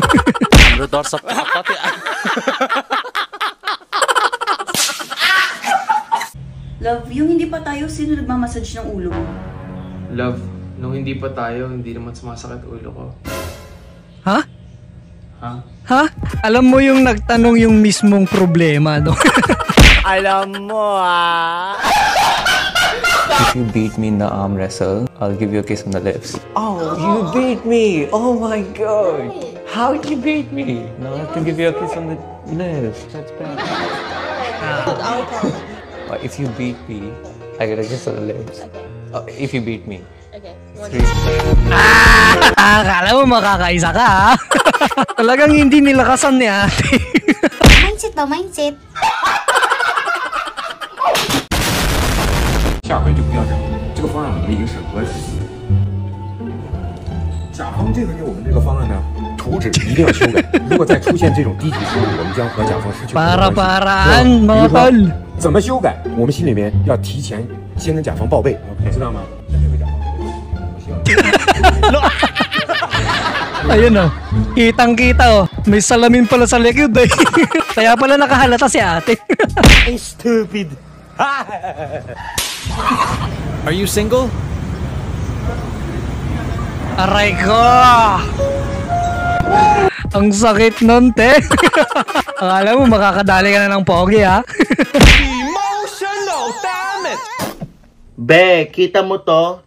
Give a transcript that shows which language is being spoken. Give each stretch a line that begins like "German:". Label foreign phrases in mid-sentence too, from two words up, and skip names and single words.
Filipino: Love, yung hindi pa tayo, sino nagmamassage ng ulo mo? Love, nung hindi pa tayo, hindi naman sumasakit ulo ko. Ha? Ha? Ha? Alam mo yung nagtanong yung mismong problema, no? Alam mo
English: If you beat me in the arm wrestle, I'll give you a kiss on the lips. Oh, you beat me! Oh my God! How'd you beat me? Now I have to give you a kiss on the lips. That's bad. If you beat me, I get a kiss on the lips. If you beat me. Okay.
Filipino: Akala mo makakaisa ka, ha? Talagang hindi nilakasan ni ate. Mindset ba? Mindset?
Chinese: 下回就不要这样，这个方案我们已经审核了。甲方这个给我们这个方案呢，图纸一定要修改。如果再出现这种低级失误，我们将和甲方失去合作关系。
Filipino: Para-paraan, mga tol.
Chinese: 怎么修改？我们心里面要提前先跟甲方报备，知道吗？
Filipino: Ayun oh, kitang-kita oh. May salamin pala sa likod eh. Kaya pala nakahalata si ate.
English: Stupid! Are you single?
Filipino: Aray ko! Ang sakit nun, te. Akala mo makakadali ka na ng pogi, ha?
English: Emotional damage!
Filipino: Be, kita mo to?